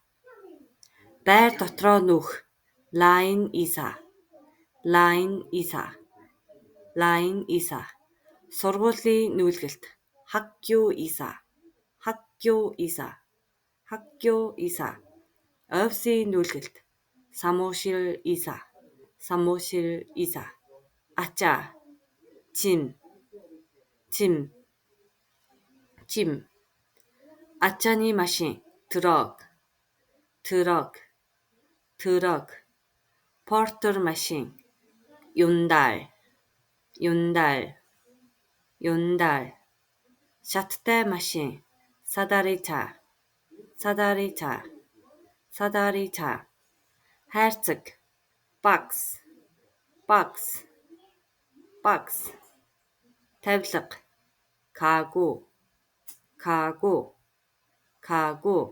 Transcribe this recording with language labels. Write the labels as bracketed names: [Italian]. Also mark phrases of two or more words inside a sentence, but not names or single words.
[Mongolian] байр дотроо нүүх. [Korean] 라인이사, 라인이사, 라인이사. [Mongolian] сургуулийн нүүлгэлт. [Korean] 학교이사, 학교이사, 학교이사. [Mongolian] офисын нүүлгэлт. [Korean] 사무실이사, 사무실이사. ачаа. 짐, 짐, 짐. [Mongolian] ачааны машин. [Korean] 트럭, 트럭, 트럭. [Mongolian] портер машин. юндар, юндар, юндар. шаттай машин. [Korean] 사다리차, 사다리차, 사다리차. хайрцаг. 박스, 박스, 박스. тавилга. 가구, 가구, 가구.